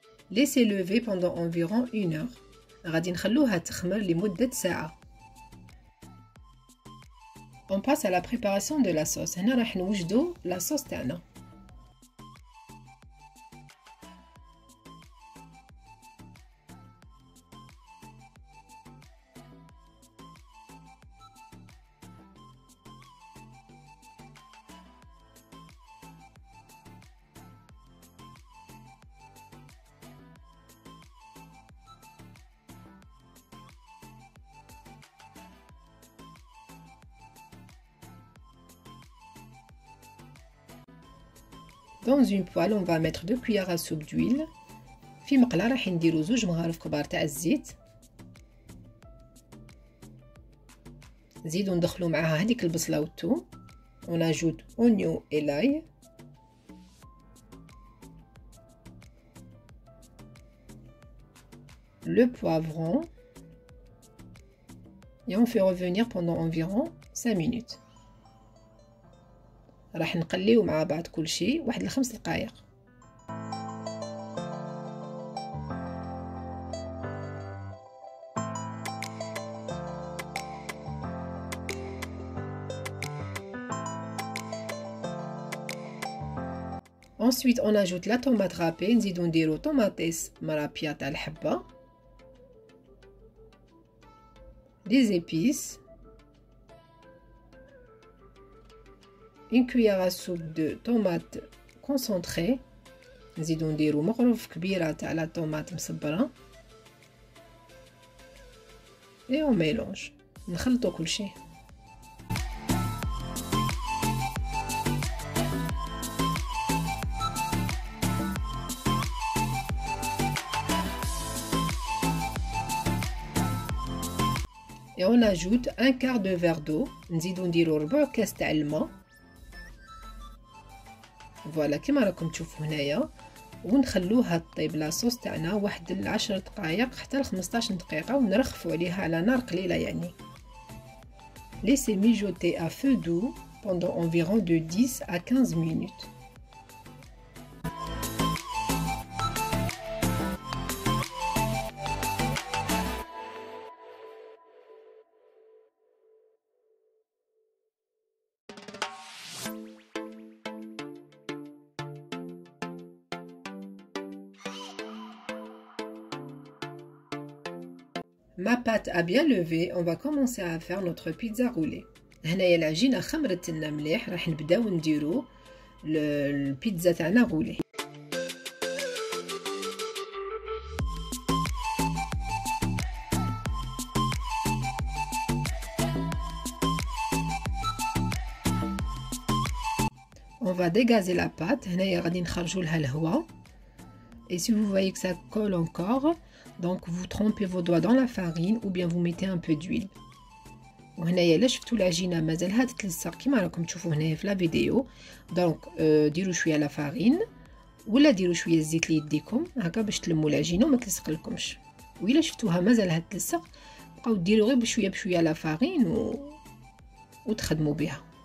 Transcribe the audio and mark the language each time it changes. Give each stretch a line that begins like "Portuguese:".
French: Laissez lever pendant environ 1 heure.
Arabic: غادي نخلوها تخمر لمدة ساعة.
French: On passe à la préparation de la sauce.
Arabic: هنا راح نوجدو la sauce تاعنا.
French: Dans une poêle, on va mettre 2 cuillères à soupe d'huile.
Arabic: في مقلة راح نديرو 2 مغارف كبار تاع الزيت. نزيدو ندخلو معاها هذيك البصله والثوم.
French: on ajoute oignon et l'ail, le poivron et on fait revenir pendant environ 5 minutes.
Arabic: راح نقليو مع بعض كل شيء واحد ل5 دقائق.
French: Ensuite on ajoute la tomate râpée,
Arabic: نزيدو نديرو طوماطيس مرابيه تاع الحبه،
French: des épices, une cuillère à soupe de tomate concentrée،
Arabic: نزيدو نديرو مغرف كبيره تاع لا طوماط مصبره،
French: et on mélange،
Arabic: نخلطو كل شيء.
French: Et on ajoute un quart de verre d'eau.
Arabic: نزيدو نديرو ربع كاس تاع الماء. فوالا كيما راكم تشوفوا هنايا، ونخلوها طيب لاصوص تاعنا واحد ل 10 دقائق حتى ل 15 دقيقه، ونرخفوا عليها على نار قليله يعني.
French: Laissez mijoter à feu doux pendant environ de 10 à 15 minutes. Ma pâte a bien levé, on va commencer à faire notre pizza roulée.
Arabic: هنايا العجينه خمرت لنا مليح، راح نبداو نديرو البيتزا تاعنا غولي.
French: On va dégazer la pâte.
Arabic: هنايا غادي نخرجوا لها الهواء.
French: Et si vous voyez que ça colle encore, donc vous trempez vos doigts dans la farine ou bien vous mettez un peu d'huile.
Arabic: وهنايا الا شفتوا العجينه مازالها تتلصق كيما راكم تشوفوا هنايا في لا فيديو، دونك ديروا شويه لا فارين ولا ديروا شويه الزيت ليديكم هكا باش تلموا العجينه وما تلصق لكمش. وإلا شفتوها مازالها تلصق بقاو ديروا غير بشويه بشويه لا فارين وتخدموا بها.